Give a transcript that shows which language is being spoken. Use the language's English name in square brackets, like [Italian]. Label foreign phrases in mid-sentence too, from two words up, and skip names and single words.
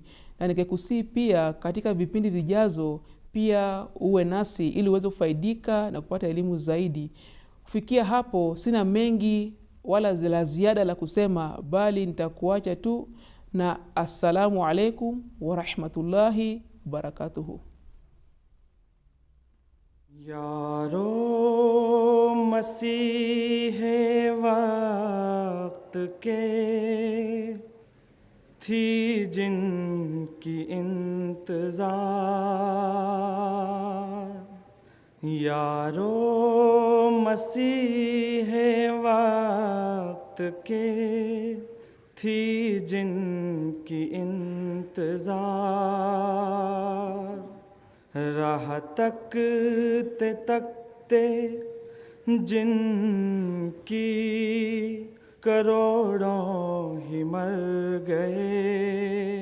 [Swahili] Na ningekusii pia katika vipindi vijazo pia uwe nasi ili uweze kufaidika na kupata elimu zaidi. Kufikia hapo sina mengi wala la ziada la kusema, bali nitakuacha tu na [Arabic] السلام عليكم ورحمة الله وبركاته. [Hindi] यारो मसीह वक्त के थी जिनकी इंतजार, यारो मसीह वक्त के थी जिनकी इंतजार, राह तकते तकते जिनकी करोड़ों ही मर गए,